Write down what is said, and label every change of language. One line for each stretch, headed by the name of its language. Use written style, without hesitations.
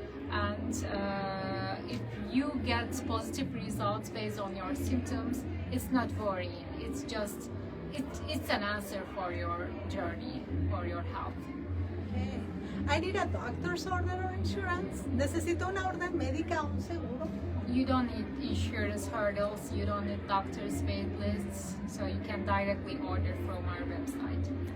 English: And if you get positive results based on your symptoms, it's not worrying. It's just it's an answer for your journey, for your health. Okay. I need a doctor's order or insurance.
Spanish: ¿Necesito una orden médica o un seguro?
English: You don't need insurance hurdles, you don't need doctor's wait lists, so you can directly order from our website.